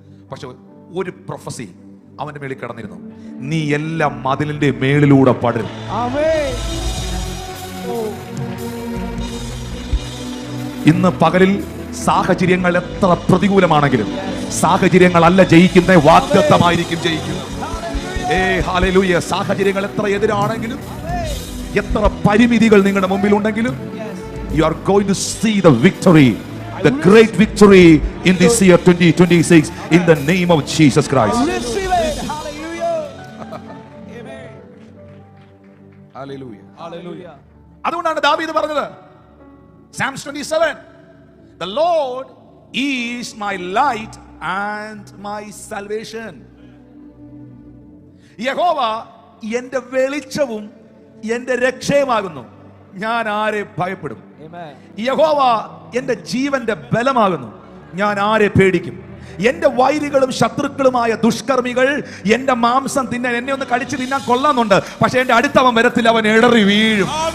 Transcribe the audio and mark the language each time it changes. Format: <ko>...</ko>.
<ml>പക്ഷെ ഒരു പ്രൊഫസി അവന്റെ മേളിൽ കിടന്നിരുന്നു, നീ എല്ലാ മതിലിന്റെ മേളിലൂടെ പടരും. ഇന്ന് പകലിൽ സാഹചര്യങ്ങൾ എത്ര പ്രതികൂലമാണെങ്കിലും സാഹചര്യങ്ങളല്ല ജയിക്കുന്ന, വാഗ്ദത്തമായിരിക്കും ജയിക്കുന്നത്. ഹല്ലേലൂയ. സാഹചര്യങ്ങൾ എത്ര എതിരാണെങ്കിലും, എത്ര പരിമിതികൾ നിങ്ങളുടെ മുമ്പിൽ ഉണ്ടെങ്കിലും,</ml> <en>you are going to see the victory, the great victory in this year 2026 in the name of Jesus Christ. Hallelujah. Hallelujah.</en> <ml>അതുകൊണ്ടാണ് ദാവീദ് പറഞ്ഞത്,</ml> <en>Psalms 27, the Lord is my light and my salvation.</en> <ml>യഹോവ എന്റെ വെളിച്ചവും എന്റെ രക്ഷയുമാകുന്നു, ഞാൻ ആരെ ഭയപ്പെടും? യഹോവ എന്റെ ജീവന്റെ ബലമാകുന്നു, ഞാൻ ആരെ പേടിക്കും? എന്റെ വൈരികളും ശത്രുക്കളുമായ ദുഷ്കർമ്മികൾ എന്റെ മാംസം തിന്നാൻ, എന്നെ ഒന്ന് കടിച്ചു തിന്നാൻ കൊള്ളാന്നുണ്ട്, പക്ഷെ എന്റെ അടുത്തവൻ വരത്തിൽ, അവൻ ഇടറി വീഴും.</ml>